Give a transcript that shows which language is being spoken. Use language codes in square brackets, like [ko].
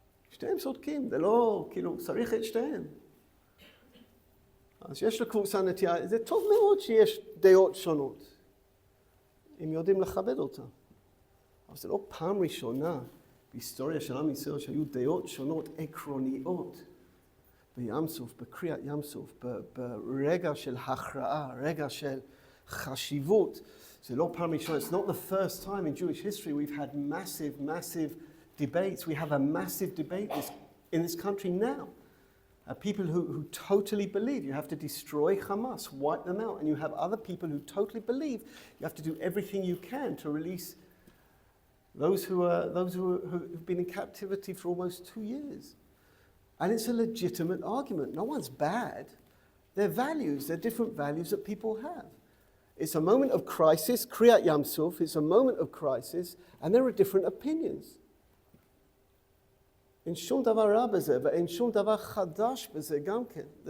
[he] שתיהם צודקים, זה לא, כאילו, צריך את שתיהם. אז יש לקבוצה נטייה, זה טוב מאוד שיש דעות שונות, אם יודעים לכבד אותה. אבל זה לא פעם ראשונה בהיסטוריה של עם ישראל שהיו דעות שונות עקרוניות בים סוף, בקריאת ים סוף, ברגע של הכרעה, רגע של חשיבות. זה לא פעם ראשונה. [en] It's not the first time in Jewish history we've had massive debates. We have a massive debate in this country now. People who totally believe you have to destroy Hamas, wipe them out, and you have other people who totally believe you have to do everything you can to release those who've been in captivity for almost 2 years. And it's a legitimate argument. No one's bad. They're values. They're different values that people have. It's a moment of crisis, Kriyat Yam Suf, it's a moment of crisis, and there are different opinions. [he] אין שום דבר רע בזה, ואין שום דבר חדש בזה גם כן.